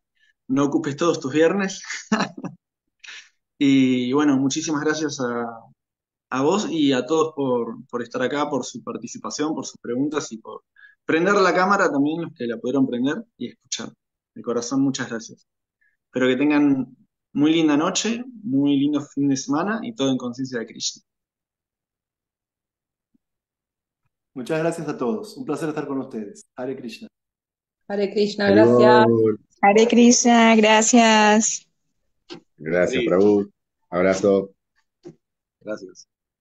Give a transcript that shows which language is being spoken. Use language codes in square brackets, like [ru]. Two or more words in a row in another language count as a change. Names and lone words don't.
[es] No ocupes todos tus viernes. Y bueno, muchísimas gracias a vos y a todos por estar acá, por su participación, por sus preguntas y por prender la cámara también, los que la pudieron prender y escuchar. De corazón, muchas gracias. Espero que tengan muy linda noche, muy lindo fin de semana y todo en conciencia de Krishna. Muchas gracias a todos. Un placer estar con ustedes. Hare Krishna. Hare Krishna, gracias. Haribol. Hare Krishna, gracias. Gracias, Sí, Prabhu. Abrazo. gracias.